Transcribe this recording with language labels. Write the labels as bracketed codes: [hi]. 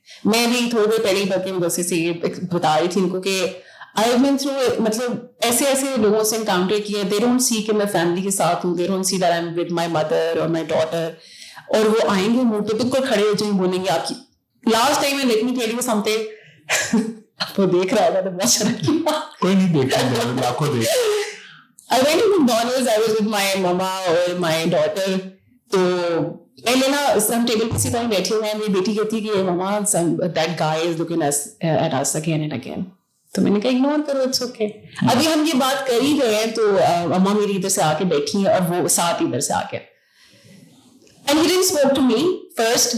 [hi] मैं भी थोड़ी देर पहले ही बल्कि मदरसे से ये बता रही थी इनको कि आई हैव बीन थ्रू, मतलब ऐसे लोगों से एनकाउंटर किया. [en] they don't see [hi] कि मैं फैमिली के साथ हूँ, [en] they don't see that I am with my mother [hi] और [en] my daughter, [hi] और वो आएंगे मुंह पे बिल्कुल खड़े हो जाएंगे, बोलेंगे आपकी लास्ट टाइम मैं [en] Let me tell you something. [hi] वो देख रहा होगा तो बहुत शर्म की बात. कोई नहीं देख रहा है, लाखों देख. [en] I went to McDonald's, I was with my mama और my daughter. [hi] तो पहले ना हम टेबल पे सिर्फ बैठे हुए हैं, मेरी बेटी कहती है कि mama [en] that guy is looking at us again and again. [hi] तो मैंने कहा इग्नोर करो, [en] It's okay. [hi] अभी हम ये बात कर ही रहे हैं तो अम्मा मेरी इधर से आके बैठी है और वो साथ इधर से आके, [en] and he didn't spoke to me first.